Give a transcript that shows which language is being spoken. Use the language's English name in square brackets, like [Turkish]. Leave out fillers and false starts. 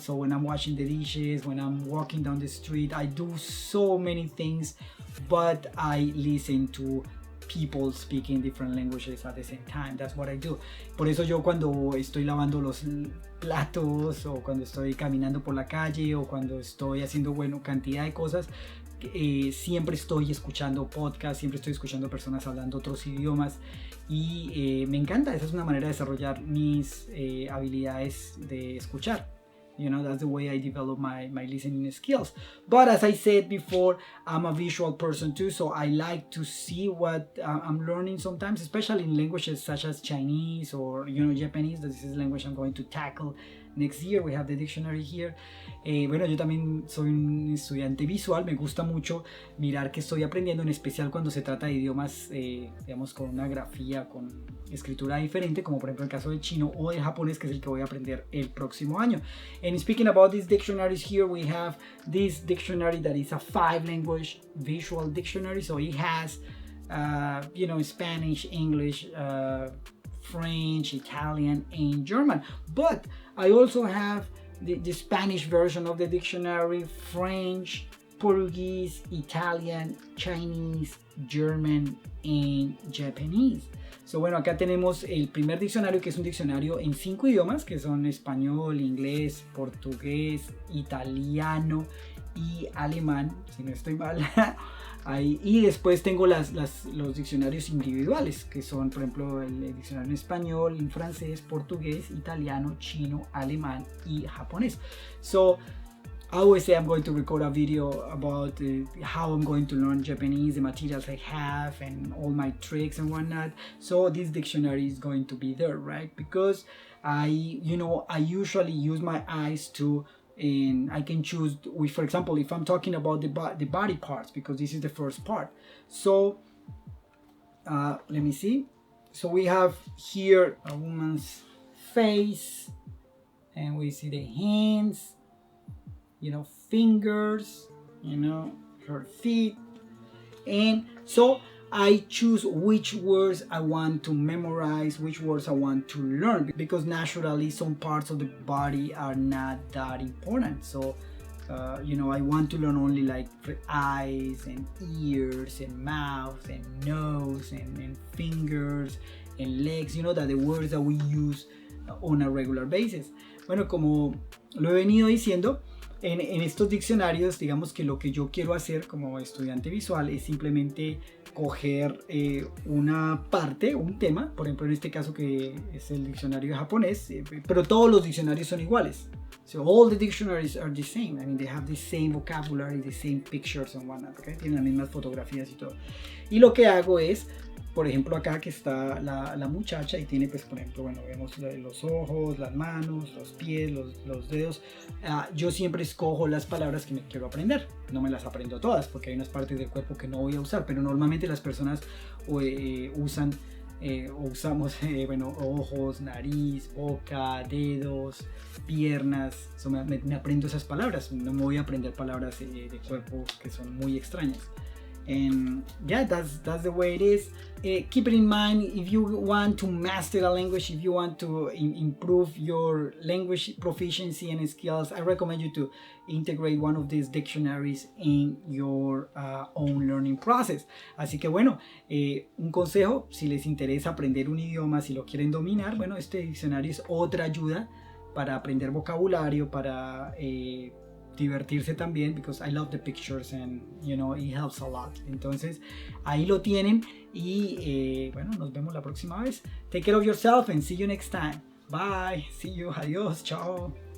[English] So when I'm washing the dishes, when I'm walking down the street, I do so many things, but I listen to people speaking different languages at the same time. That's what I do. [Spanish] Por eso yo cuando estoy lavando los platos, o cuando estoy caminando por la calle, o cuando estoy haciendo, bueno, cantidad de cosas, siempre estoy escuchando podcasts, siempre estoy escuchando personas hablando otros idiomas, y me encanta. Esa es una manera de desarrollar mis habilidades de escuchar. [English] You know, that's the way I develop my listening skills. But as I said before, I'm a visual person too, so I like to see what I'm learning sometimes, especially in languages such as Chinese or, you know, Japanese. This is the language I'm going to tackle next year. We have the dictionary here. [Spanish] Bueno, yo también soy un estudiante visual, me gusta mucho mirar que estoy aprendiendo, en especial cuando se trata de idiomas, digamos, con una grafía, con escritura diferente, como por ejemplo el caso del chino o del japonés, que es el que voy a aprender el próximo año. [English] And speaking about these dictionaries, here we have this dictionary that is a 5-language visual dictionary, so it has, you know, Spanish, English, French, Italian, and German. But I also have the Spanish version of the dictionary, French, Portuguese, Italian, Chinese, German, and Japanese. [Spanish] So, bueno, acá tenemos el primer diccionario, que es un diccionario en 5 idiomas, que son español, inglés, portugués, italiano y alemán, si no estoy mal. Ahí. Y después tengo los diccionarios individuales, que son, por ejemplo, el diccionario en español, en francés, portugués, italiano, chino, alemán y japonés. [English] So I always say I'm going to record a video about how I'm going to learn Japanese, the materials I have, and all my tricks and whatnot. So this dictionary is going to be there, right? Because I usually use my eyes to, and I can choose, for example, if I'm talking about the body parts, because this is the first part. So let me see. So we have here a woman's face, and we see the hands, you know, fingers, you know, her feet. And so I choose which words I want to memorize, which words I want to learn, because naturally some parts of the body are not that important. So, you know, I want to learn only like eyes and ears and mouth and nose and fingers and legs, you know, that the words that we use on a regular basis. [Spanish] Bueno, como lo he venido diciendo, en estos diccionarios, digamos que lo que yo quiero hacer como estudiante visual es simplemente coger una parte, un tema, por ejemplo en este caso que es el diccionario japonés, pero todos los diccionarios son iguales. [English] So all the dictionaries are the same. I mean, they have the same vocabulary, the same pictures and whatnot, okay? [Spanish] Tienen las mismas fotografías y todo. Y lo que hago es, por ejemplo, acá que está la muchacha y tiene, pues, por ejemplo, bueno, vemos los ojos, las manos, los pies, los dedos. Yo siempre escojo las palabras que me quiero aprender. No me las aprendo todas porque hay unas partes del cuerpo que no voy a usar, pero normalmente las personas usan o usamos bueno, ojos, nariz, boca, dedos, piernas. So, me aprendo esas palabras. No me voy a aprender palabras de cuerpo que son muy extrañas. [English] And yeah, that's the way it is. Keep it in mind, if you want to master a language, if you want to improve your language proficiency and skills, I recommend you to integrate one of these dictionaries in your own learning process. [Spanish] Así que bueno, un consejo, si les interesa aprender un idioma, si lo quieren dominar, bueno, este diccionario es otra ayuda para aprender vocabulario, para divertirse también, [English] because I love the pictures and you know it helps a lot. [Spanish] Entonces ahí lo tienen y bueno, nos vemos la próxima vez. [English] Take care of yourself and see you next time. Bye, see you, [Spanish] adiós, chao.